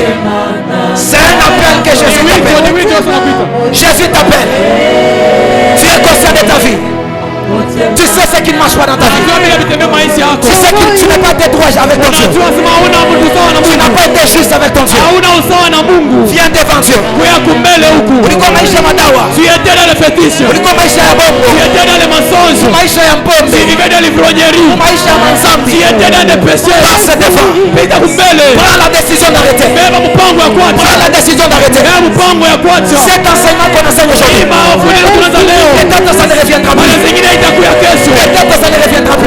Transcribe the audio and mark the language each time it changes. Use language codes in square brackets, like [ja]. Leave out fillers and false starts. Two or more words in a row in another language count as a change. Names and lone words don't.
[fr] C'est un appel que Jésus t'appelle. Jésus t'appelle. Tu es conscient de ta vie. Tu sais ce qui ne marche pas dans ta vie. Tu sais que tu n'es pas été droit avec ton Dieu. Tu n'as pas été juste avec ton Dieu. Viens devant Dieu. [sw] Uliko maisha madawa. [fr] Tu étais dans le fétiche. [sw] Uliko maisha ya bongo. [fr] Tu étais dans les mensonges. [sw] Maisha ya mpombe. [fr] Tu vivais dans l'ivrognerie. [sw] Maisha ya manzambi. [fr] Tu étais dans des péchés. Passe devant. Prends la décision d'arrêter. Prends la décision d'arrêter. Cet enseignement qu'on enseigne aujourd'hui. Peut-être ça ne reviendra plus. Peut-être ça ne reviendra plus.